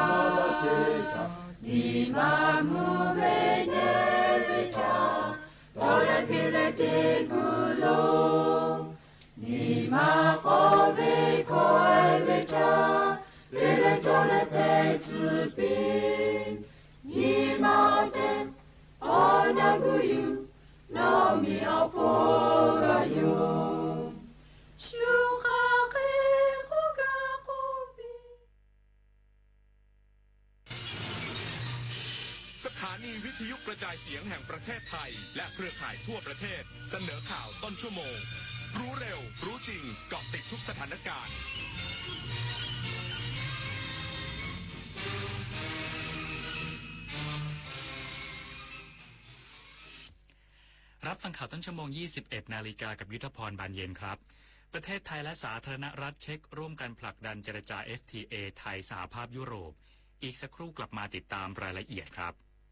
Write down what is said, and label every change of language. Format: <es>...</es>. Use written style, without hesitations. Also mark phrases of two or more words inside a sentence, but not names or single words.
<th>Dima mubene vicha, Dole pile te gulo, Dima kove koe vicha, Dile tole pe tsupi, Dima te onaguyu, no mi opogayo. Shukake kogakobi. สถานีวิทยุกระจายเสียงแห่งประเทศไทยและเครือข่ายทั่วประเทศเสนอข่าวต้นชั่วโมงรู้เร็วรู้จริงเกาะติดทุกสถานการณ์ รับฟังข่าวต้นชั่วโมง 21 นาฬิกากับยุทธพรบานเย็นครับประเทศไทยและสาธารณรัฐเช็กร่วมกันผลักดันเจรจา FTA ไทยสหภาพยุโรปอีกสักครู่กลับมาติดตามรายละเอียดครับ</th>